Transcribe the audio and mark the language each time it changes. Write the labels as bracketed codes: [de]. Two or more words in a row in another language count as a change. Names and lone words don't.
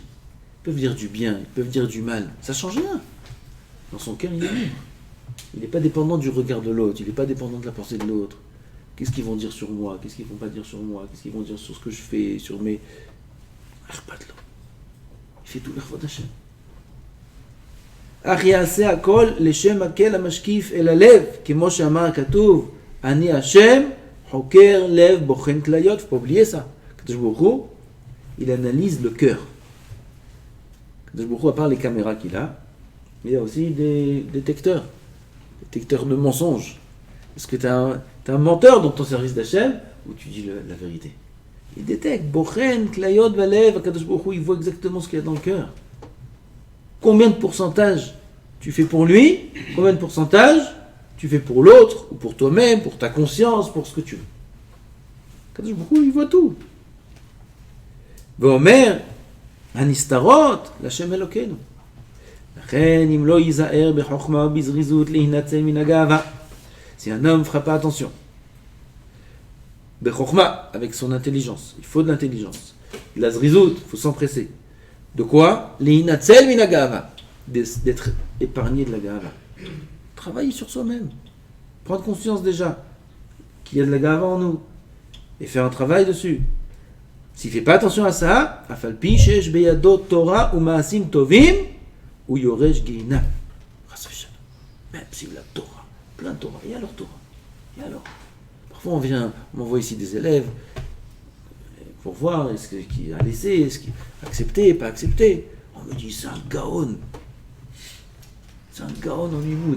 [fr] Ils peuvent dire du bien, ils peuvent dire du mal. Ça ne change rien. Dans son cœur, il est libre. Il n'est pas dépendant du regard de l'autre. Il n'est pas dépendant de la pensée de l'autre. Qu'est-ce qu'ils vont dire sur moi? Qu'est-ce qu'ils ne vont pas dire sur moi? Qu'est-ce qu'ils vont dire sur ce que je fais? Sur mes... Il fait tout l'irfod d'Hachem. [he] אך יעשה הכל לשם מקל המשקיף אל הלב, כמו שאמר הכתוב, אני השם חוקר לב בוחן כליות. [fr] Faut pas oublier ça. Kadosh Baruch Hu, il analyse le cœur. Kadosh Baruch Hu, à part les caméras qu'il a, il y a aussi des détecteurs de mensonges. Est-ce que tu es un menteur dans ton service d'Hachem ou tu dis la vérité? Il détecte [he] bוחן כליות ולב. [fr] Kadosh Baruch Hu, il voit exactement ce qu'il y a dans le cœur. Combien de pourcentage tu fais pour lui? Combien de pourcentage tu fais pour l'autre, ou pour toi-même, pour ta conscience, pour ce que tu veux? Kadosh Baruch Hu, il voit tout. [he] ואומר, הנסתרות להשם אלוקינו. לכן אם לא ייזהר בחוכמה ובזריזות להינצל מן הגאווה. [fr] Si un homme ne fera pas attention, בחוכמה, avec son intelligence, il faut de l'intelligence. La zrizout, il faut s'empresser. De quoi? [he] להינצל מן הגאווה, [fr] d'être épargné de la gava. Travailler sur soi-même. Prendre conscience déjà qu'il y a de la gava en nous. Et faire un travail dessus. S'il ne fait pas attention à ça, [he] אף על פי שיש בידו תורה ומעשים טובים הוא יורש גיהנם. [fr] Même s'il a Torah, plein de Torah. Et alors Torah? Et alors? Parfois on m'envoie ici des élèves pour voir est-ce qu'il a laissé, est-ce qu'il a accepté, pas accepté. On me dit c'est un gaon. C'est un gaon en Limoud.